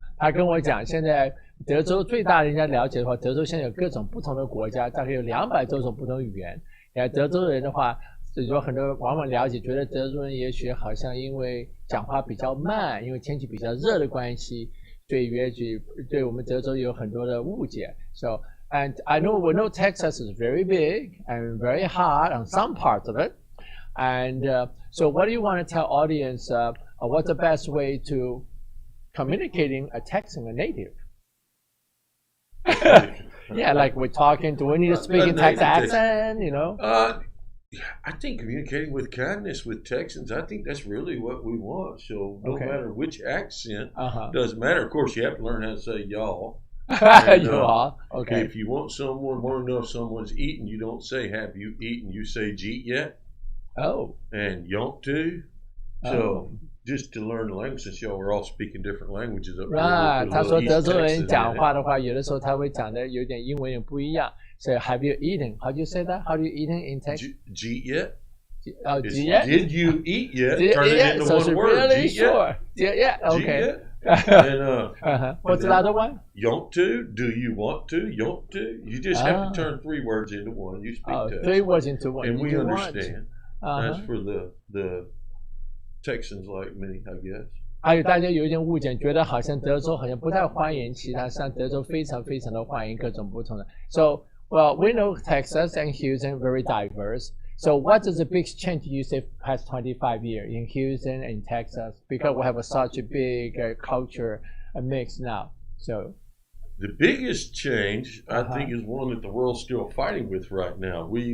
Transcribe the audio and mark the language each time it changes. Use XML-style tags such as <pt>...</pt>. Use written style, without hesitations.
<zh>他跟我讲，现在德州最大的人家了解的话，德州现在有各种不同的国家，大概有200多种不同语言。德州人的话，有很多往往了解，觉得德州人也许好像因为讲话比较慢，因为天气比较热的关系，所以也许对我们德州有很多的误解。</zh> <en>So and we know Texas is very big and very hot on some parts of it. And so what do you want to tell audience? What's the best way to communicating a Texan, a native? Yeah, like we're talking. Do we need to speak in Texas accent? You know. I think communicating with kindness with Texans. I think that's really what we want. So no matter which accent, doesn't matter. Of course, you have to learn how to say y'all. And, y'all. Okay. If you want to know if someone's eaten, you don't say "Have you eaten?" You say "Jeet yet?" Oh. And "Yont to?" So. Just to learn the language, since y'all were all speaking different languages up there.</en> <zh>他说德州人讲话的话，有的时候他会讲的有点英文也不一样。</zh> <en>So have you eaten? How do you say that? How do you eat in Texas? Jeet yet? Jeet yet? Did you eat yet? Turn it into one word. Really sure. Yeah. Okay. And what's the other one? Yont to? Do you want to? Yont to? You just have to turn 3 words into one. You speak Texas. 3 words into one. And we understand. That's for the Texans like me, I guess.</en> <zh>还有大家有一点误解，觉得好像德州好像不太欢迎其他，像德州非常非常的欢迎各种不同的。</zh> <en>So, well, we know Texas and Houston very diverse. So, what is the big change you say past 25 years in Houston and Texas? Because we have such a big culture mix now. So, the biggest change, I think, is one that the world's still fighting with right now.</en>